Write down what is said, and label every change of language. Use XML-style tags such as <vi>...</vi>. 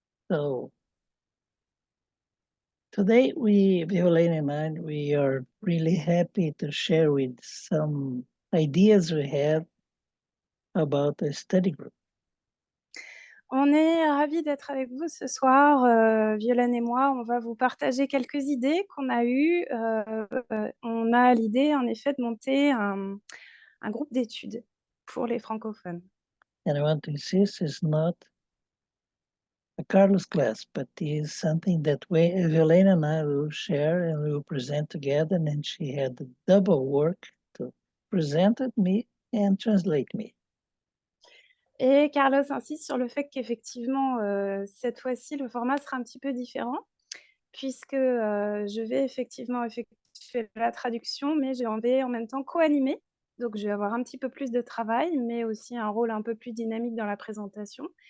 <en>So today Violaine and I, we are really happy to share with some ideas we have about a study group.</en> <fr>On est ravis d'être avec vous ce soir. Violaine et moi, on va vous partager quelques idées qu'on a eues. On a l'idée, en effet, de monter un groupe d'études pour les francophones.</fr> <en>And I want to insist it's not a Carlos class, but is something that Violaine and I will share and we will present together. And she had the double work to present it me and translate me.</en> <fr>Et Carlos insiste sur le fait qu'effectivement, cette fois-ci, le format sera un petit peu différent, puisque je vais effectivement effectuer la traduction, mais je vais en même temps co-animer. Donc, je vais avoir un petit peu plus de travail, mais aussi un rôle un peu plus dynamique dans la présentation.</fr>